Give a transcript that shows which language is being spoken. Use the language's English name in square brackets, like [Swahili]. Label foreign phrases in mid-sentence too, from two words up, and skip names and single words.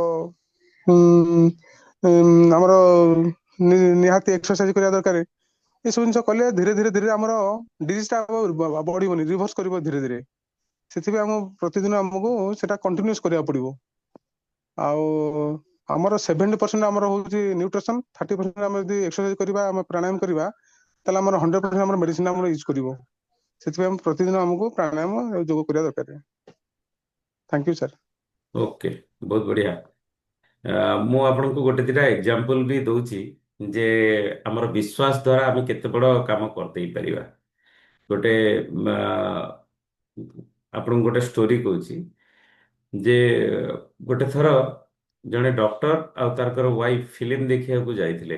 [Odia] ଆମର ନିହାତି ଏକ୍ସରସାଇଜ କରିବା ଦରକାର ଏସବୁ ଜିନିଷ କଲେ ଧୀରେ ଧୀରେ ଧୀରେ ଆମର ଡିଜିଜ ଟା ବଢିବନି ରିଭର୍ସ କରିବ ଧୀରେ ଧୀରେ ସେଥିପାଇଁ ଆମ ପ୍ରତିଦିନ ଆମକୁ ସେଟା କଣ୍ଟିନ୍ୟୁସ କରିବାକୁ ପଡିବ ଆଉ ଆମର 70% ଆମର ହଉଛି ନ୍ୟୁଟ୍ରିସନ 30% ଆମେ ଯଦି ଏକ୍ସରସାଇଜ କରିବା ଆମେ ପ୍ରାଣାୟାମ କରିବା ତାହେଲେ ଆମର 100% ଆମର ମେଡିସିନ ଆମର ୟୁଜ କରିବ ସେଥିପାଇଁ ପ୍ରତିଦିନ ଆମକୁ ପ୍ରାଣାୟାମ ଯୋଗ କରିବା ଦରକାର। [English] thank you sir. [Hindi] ओके, बहुत बढ़िया। [Odia] ମୁଁ ଆପଣଙ୍କୁ ଗୋଟେ ଦିଟା ଏକ୍ଜାମ୍ପଲ ବି ଦଉଛି ଯେ ଆମର ବିଶ୍ୱାସ ଦ୍ୱାରା ଆମେ କେତେ ବଡ଼ କାମ କରିଦେଇ ପାରିବା। ଗୋଟେ ଆପଣଙ୍କୁ ଗୋଟେ ଷ୍ଟୋରି କହୁଛି ଯେ ଗୋଟେ ଥର ଜଣେ ଡକ୍ଟର ଆଉ ତାଙ୍କର [English] wife film [Odia] ଦେଖିବାକୁ ଯାଇଥିଲେ।